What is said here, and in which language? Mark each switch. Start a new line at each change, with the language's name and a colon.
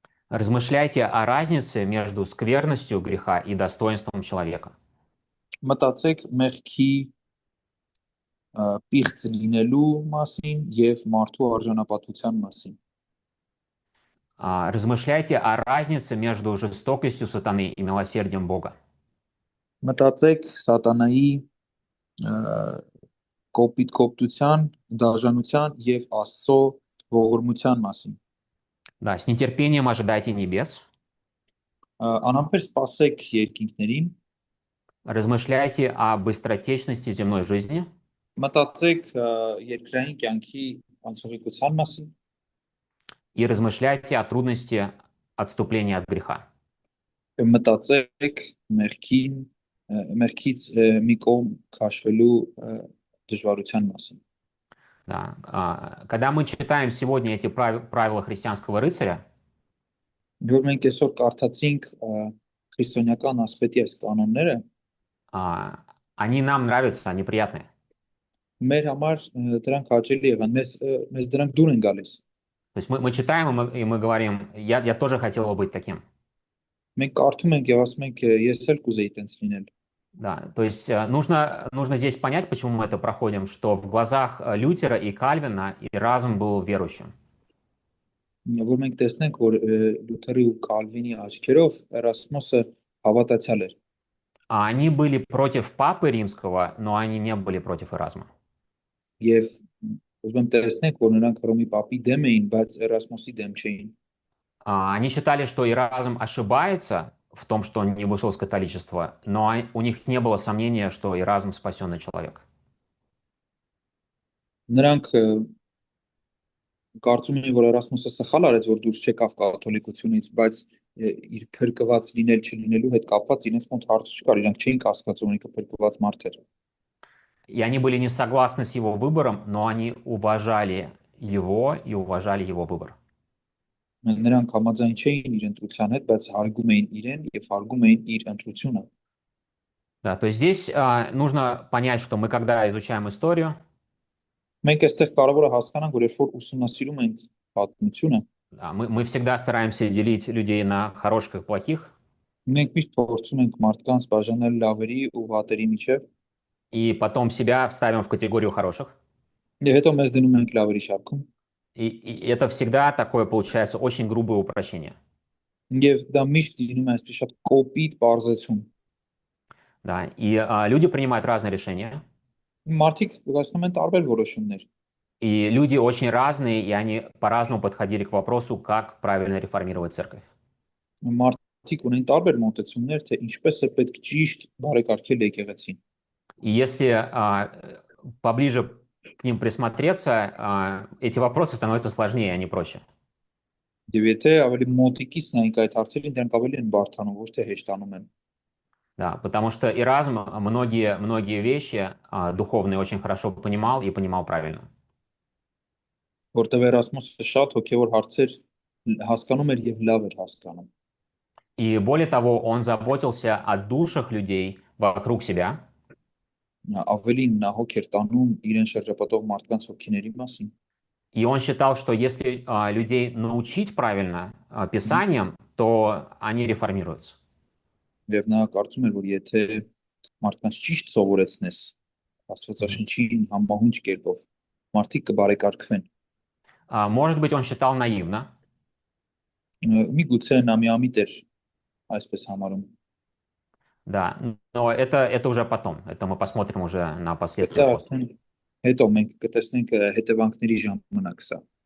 Russian: Размышляйте о разнице между скверностью греха и достоинством человека.
Armenian: Մտածեք մեղքի պիղծ լինելու մասին եւ մարդու արժանապատվության մասին։
Russian: Размышляйте о разнице между жестокостью сатаны и милосердием Бога.
Armenian: Մտածեք սատանայի կոպիտ կոպտության, դաժանության եւ Աստծո ողորմության մասին։
Russian: Да, с нетерпением ожидайте небес.
Armenian: Անամբեր սպասեք երկինքներին,
Russian: Размышляйте о быстротечности земной жизни.
Armenian: մտածեք երկրային կյանքի անցողիկության մասին
Russian: И размышляйте о трудности отступления от греха.
Armenian: մտածեք մեղքից մի կողմ քաշվելու դժվարության մասին։
Russian: Да. Когда мы читаем сегодня эти правила христианского рыцаря,
Armenian: Որ մենք այսօր կարդացինք քրիստոնեական ասպետի այս կանոնները,
Russian: они нам нравятся, они приятные.
Armenian: մեր համար դրանք հաճելի եղան, մեզ дրանք դուր են գալիս։
Russian: То есть мы читаем, и мы говорим, я тоже хотел бы быть таким.
Armenian: Մենք կարդում ենք եւ ասում ենք ես էլ կուզեի տենց լինել։
Russian: Да, то есть нужно здесь понять, почему мы это проходим, что в глазах Лютера и Кальвина Иразм был верующим.
Armenian: Որ մենք տեսնենք, որ Լութերի ու Կալվինի աչքերով Էրասմոսը հավատացյալ էր։
Russian: Они были против Папы Римского, но они не были против Иразма.
Armenian: Եվ ուզում եմ տեսնենք, որ նրանք Հռոմի Պապի դեմ էին, բայց Էրասմոսի դեմ չէին։
Russian: Они считали, что Иразм ошибается в том, что он не вышел из католичества, но у них не было сомнения, что Иразм спасенный человек.
Armenian: Նրանք կարծում էին, որ Էրասմոսը սխալ արեց, որ դուրս չեկավ կաթոլիկությունից, բայց իր փրկված լինել չլինելու հետ կապված իրենց մոտ հարց չկար, իրանք չէին կասկածում, ինքը փրկված մարդ էր։
Russian: И они были не согласны с его выбором, но они уважали его и уважали его выбор.
Armenian: Նրանք համաձայն չէին իր ընտրության հետ, բայց հարգում էին իրեն եւ հարգում էին իր ընտրությունը։
Russian: Да, то есть здесь нужно понять, что мы, когда изучаем историю,
Armenian: Մենք այստեղ կարևոր է հասկանանք, որ երբ որ ուսումնասիրում ենք պատմությունը,
Russian: да, мы всегда стараемся делить людей на хороших и плохих,
Armenian: մենք միշտ փորձում ենք մարդկանց բաժանել լավերի ու վատերի միջև,
Russian: и потом себя ставим в категорию хороших.
Armenian: եւ հետո մեզ դնում ենք լավերի շարքում։
Russian: И это всегда такое получается очень грубое упрощение.
Armenian: Եվ դա միշտ լինում է այսպես շատ կոպիտ բարձեցում։
Russian: Да, и люди принимают разные решения,
Armenian: Մարդիկ կայացնում են տարբեր որոշումներ։
Russian: и люди очень разные, и они по-разному подходили к вопросу, как правильно реформировать церковь.
Armenian: Մարդիկ ունեն տարբեր մոտեցումներ, թե ինչպես է պետք ճիշտ բարեկարգել եկեղեցին։
Russian: И если поближе к ним присмотреться, эти вопросы становятся сложнее, а не проще.
Armenian: Եվ եթե ավելի մոտիկից նայենք այդ հարցերին, դրանք ավելի են բարդանում, ոչ թե հեշտանում են։
Russian: Да, потому что Иразм многие вещи духовные очень хорошо понимал и понимал правильно.
Armenian: Որտեղ Էրասմոսը շատ հոգևոր հարցեր հասկանում էր եւ լավ էր հասկանում։
Russian: И более того, он заботился о душах людей вокруг себя.
Armenian: Ավելին նա հոգ էր տանում իրեն շրջապատող մարդկանց հոգիների մասին։
Russian: И он считал, что если людей научить правильно Писаниям, то они реформируются.
Armenian: Եվ նա կարծում էր, որ եթե մարդկանց ճիշտ սովորեցնես Աստվածաշնչին համահունչ կերպով, մարդիկ կբարեկարգվեն։
Russian: Может быть, он считал наивно,
Armenian: Միգուցե նա միամիտ էր այսպես համարում։
Russian: да, но это уже потом. Это мы посмотрим уже на последствия после.
Armenian: Հետո մենք կտեսնենք հետևանքների ժամանակ սա։